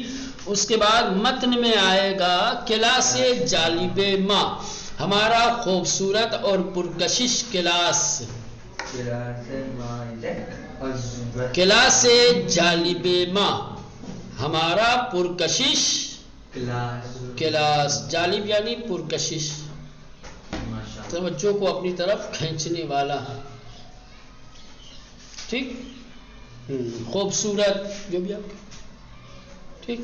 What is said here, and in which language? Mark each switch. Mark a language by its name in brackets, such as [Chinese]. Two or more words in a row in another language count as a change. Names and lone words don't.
[Urdu] اس کے بعد متن میں آئے گا [Persian] کلاس جالب ما، [Urdu] ہمارا خوبصورت اور پرکشش کلاس، [Persian] کلاس جالب ما، [Urdu] ہمارا پرکشش کلاس، جالب یعنی پرکشش، توجہ کو اپنی طرف کھینچنے والا، ٹھیک، خوبصورت جو بھی آپ ٹھیک۔